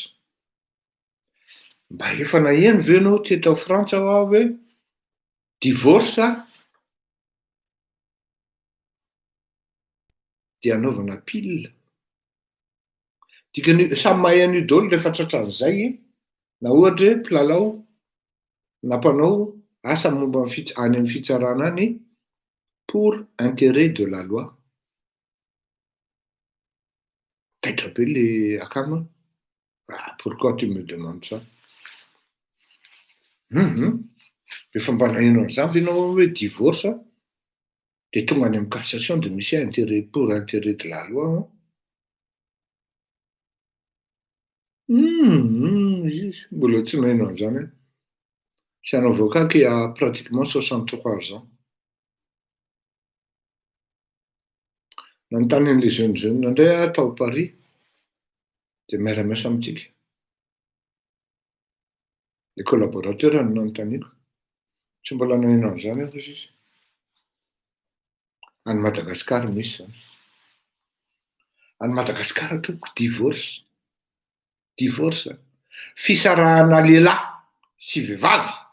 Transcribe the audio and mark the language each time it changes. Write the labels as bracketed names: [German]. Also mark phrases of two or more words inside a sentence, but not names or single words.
[Malagasy] Mba efa naheno ve anao teto Frantsa aho hoe divorce dia anaovana pile. Dikany samy mahay an'io daholo rehefa tratran'izay na ohatra hoe mpilalao na mpanao asa momba any amin'ny fitsarana any [French] pour intérêt de la loi. [Malagasy] Taitra be le akama. [French] Pourquoi tu me demandes ça? [Malagasy] Efa mba naheno an'izany ve ianao hoe divorce de tonga any amin'ny cassation de misy [French] intérêt pour intérêt de la loi. [Malagasy] Mbola tsy naheno an'izany. [French] C'est un avocat qui a pratiquement 63 ans. [Malagasy] Nanontany an'ilay [French] jeune indray [Malagasy] tao Paris de miara-miasa amintsika. [French] Les collaborateurs [Malagasy] no nanontaniako. Tsy mbola naheno an'izany aho izy. Any Madagasikara misy zany. Any Madagasikara tompoko divorce fisarahana lehilahy sy vehivavy.